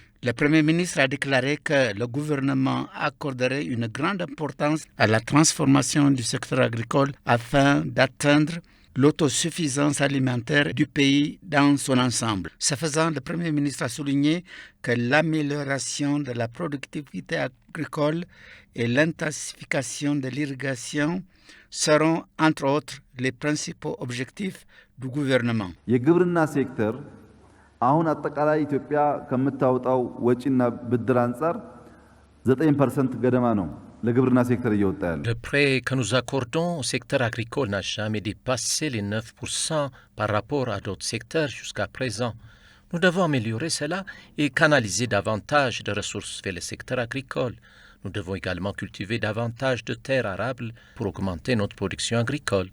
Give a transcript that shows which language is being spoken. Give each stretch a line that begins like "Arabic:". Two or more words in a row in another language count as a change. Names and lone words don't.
French: Le Premier ministre a déclaré que le gouvernement accorderait une grande importance à la transformation du secteur agricole afin d'atteindre l'autosuffisance alimentaire du pays dans son ensemble. Ce faisant, le Premier ministre a souligné que l'amélioration de la productivité agricole et l'intensification de l'irrigation seront, entre autres, les principaux objectifs du gouvernement.
Amharic: የግብርና ሴክተር አሁን አጠቃላይ ኢትዮጵያ ከምታወጣው ወጪና ብድር አንፃር 9% ገደማ ነው።
French: Le prêt que nous accordons au secteur agricole n'a jamais dépassé les 9% par rapport à d'autres secteurs jusqu'à présent. Nous devons améliorer cela et canaliser davantage de ressources vers le secteur agricole. Nous devons également cultiver davantage de terres arables pour augmenter notre production agricole.